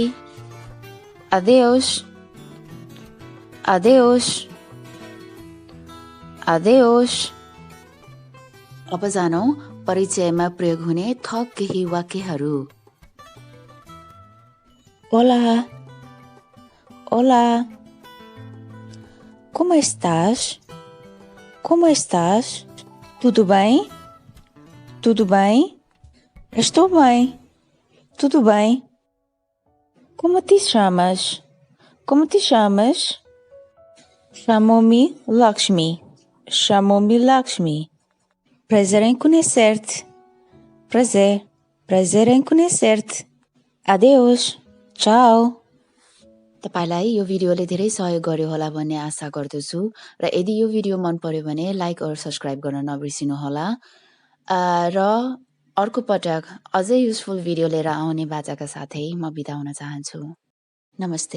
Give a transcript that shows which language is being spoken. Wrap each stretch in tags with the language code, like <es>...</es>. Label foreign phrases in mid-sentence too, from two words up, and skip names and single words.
<pt>Adeus. Adeus. Adeus.</pt> <ne>अब जानौ परिचयमा प्रयोग हुने थप केही वाक्यहरू।</ne> <pt>Olá. Olá. Como estás? Como estás? Tudo bem? Tudo bem? Estou bem. Tudo bem. Como te chamas? Como te chamas? Chamo-me Lakshmi. Chamo-me Lakshmi. Prazer em conhecer-te. Prazer. Prazer em conhecer-te. Adeus. Tchau.</pt> <ne>तपाईलाई यो भिडियोले धेरै सहयोग गर्यो होला भन्ने आशा गर्दछु र यदि यो भिडियो मन पर्यो भने लाइक और सब्स्क्राइब गर्न नबिर्सिनु होला र अर्को पटक अझै युजफुल भिडियो लिएर आउने बाचाका साथै म बिदा हुन चाहन्छु।</ne>